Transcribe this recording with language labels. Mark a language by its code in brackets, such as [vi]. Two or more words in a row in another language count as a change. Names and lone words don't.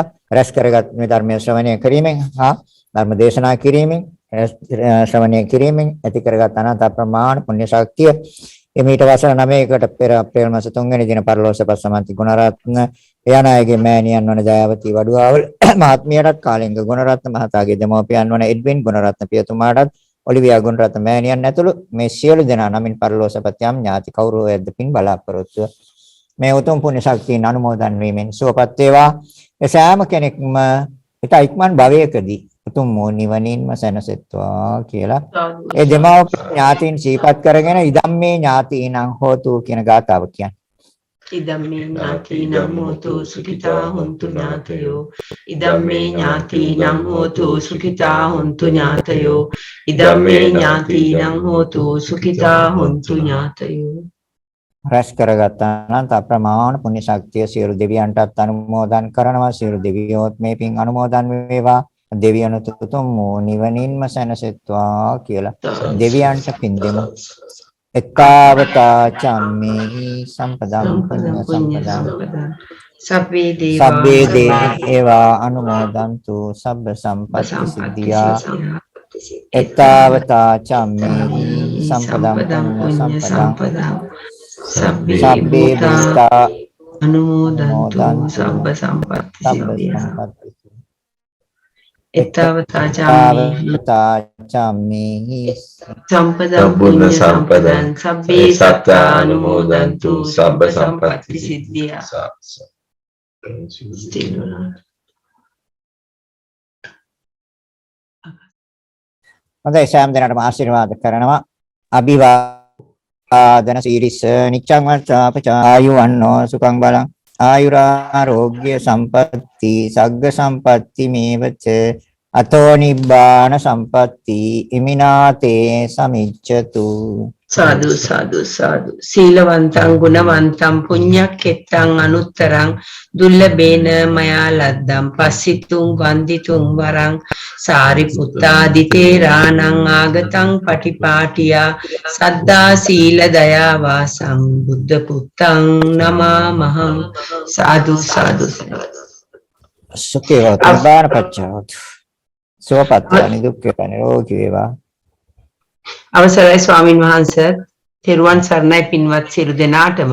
[si] රැස් කරගත් මේ ධර්මයේ ශ්‍රවණය කිරීමෙන් හා ධර්ම දේශනා කිරීමෙන් ශ්‍රවණය කිරීමෙන් ඇති කරගත් අනන්ත ප්‍රමාණ පුණ්‍ය ශක්තිය එමෙහිට වසර 9කට පෙර අප්‍රේල් මාස 3 වෙනි දින පරලෝකසපත් සමන්ති ගුණරත්න එයානායගේ මෑණියන් වන ජයවති වඩුවාවල මහත්මියටත් කාලිංග ගුණරත්න මහතාගේ දෙමව්පියන් වන එඩ්වින් ගුණරත්න පියතුමාටත් ඔලිවියා ගුණරත්න මෑණියන් ඇතුළු මේ සියලු දෙනා නමින් පරලෝකසපත් යම් ඥාති කවුරු වේද පින් බලාපොරොත්තු මේ උතුම් පුණ්‍ය ශක්තිය අනුමෝදන් වීමෙන් සුවපත් වේවා. ඒ සෑම කෙනෙක්ම ඊට ඉක්මන් භවයකදී උතුම් නිවනින්ම සැනසෙත්වා කියලා ඒ දෙමව්පිය ඥාතීන් සිහිපත් කරගෙන [pi] ඉදම්මේ ඥාතීනං හෝතු [si] කියන ගාථාව කියන්නේ. [pi] ඉදම්මේ ඥාතීනං හෝතු සුඛිතා හොන්තු ඥාතයෝ ඉදම්මේ ඥාතීනං හෝතු සුඛිතා හොන්තු ඥාතයෝ ඉදම්මේ ඥාතීනං හෝතු සුඛිතා හොන්තු ඥාතයෝ. [si] රැස් කරගත් අනන්ත අප්‍රමාණ පුණ්‍ය ශක්තිය සියලු දෙවියන්ටත් අනුමෝදන් කරනවා. සියලු දෙවියෝත් මේ පින් අනුමෝදන් වේවා. දෙවියන්ට උතුම් නිවනින්ම සැනසෙත්වා කියලා දෙවියන්ට පින් දෙමු. [pi] එක්කාවතා චම්මේ සම්පදම් පුඤ්ඤ සම්පදම් සබ්බේ දේවා අනුමෝදන්තු සබ්බ සම්පatti සිද්ධියා. එක්කාවතා චම්මේ සම්පදම් පුඤ්ඤ සම්පදම් සබ්බේ භූතා අනුමෝදන්තු සබ්බ සම්පatti සිද්ධියා. එතවතා චාමි සම්පදම් පුඤ්ඤ සම්පදං සබ්බේ සත්තා අනුමෝදන්තු සබ්බ සම්පatti සිද්ධියා. [si] හොඳයි සෑම දිනකටම ආශිර්වාද කරනවා. [pi] අභිවාදන සීරිස නිච්ඡං වර්තාපචා ආයුවන්නෝ සුඛං බලං ආයුරාෝග්‍ය සම්පatti සග්ග සම්පatti මේවච අතෝ නිබ්බාන සම්පatti ඉමිනාතේ සමිච්ඡතු. සාදු සාදු සාදු. සීලවන්තං ගුණවන්තං පුඤ්ඤක්ඛෙත්තං අනුත්තරං දුල්ලභේන මයා ලද්දං පස්සිතුං වන්දිතුං වරං සාරිපුත්තාදිතේරාණං ආගතං පටිපාටියා සද්දා සීල දයා වාසං බුද්ධ පුත්තං නමාමහං. සාදු සාදු. [si] සුඛේ වේවාන පච්චාත් සෝපත් නිදුක්ඛ නිරෝගී වේවා. අවසරයි ස්වාමින් වහන්සේ. තෙරුවන් සරණයි පින්වත් සියලු දෙනාටම.